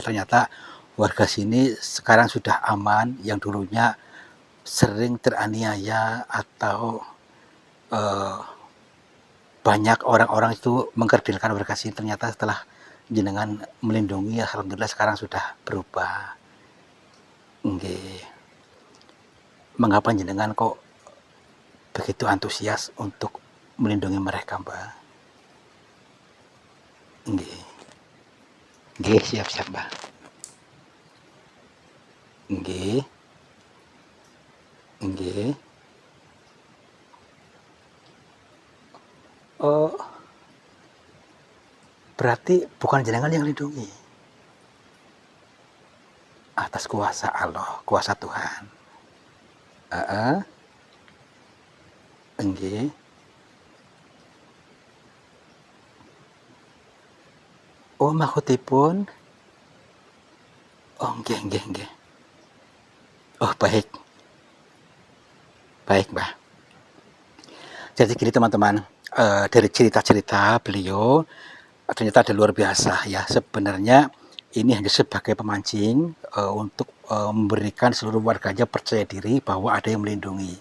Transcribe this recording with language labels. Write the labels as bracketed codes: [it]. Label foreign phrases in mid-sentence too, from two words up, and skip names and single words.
[id] Ternyata warga sini sekarang sudah aman, yang dulunya sering teraniaya atau banyak orang-orang itu mengkerdilkan warga sini, ternyata setelah jenengan melindungi, alhamdulillah sekarang sudah berubah. Nggih. Mengapa jenengan kok begitu antusias untuk melindungi mereka, Mbah? [jv] Nggih. Nggih, siap-siap, Mbah. Nggih. Nggih. [id] Oh, berarti bukan jenengan yang lindungi. Atas kuasa Allah, kuasa Tuhan. Nggih. [jv] Oh, maksudipun. Oh, nggih, nggih, nggih. [id] Oh, baik. Baik, Mbah. Jadi gini, teman-teman, dari cerita-cerita beliau ternyata ada luar biasa ya. Sebenarnya ini hanya sebagai pemancing untuk memberikan seluruh warganya percaya diri bahwa ada yang melindungi.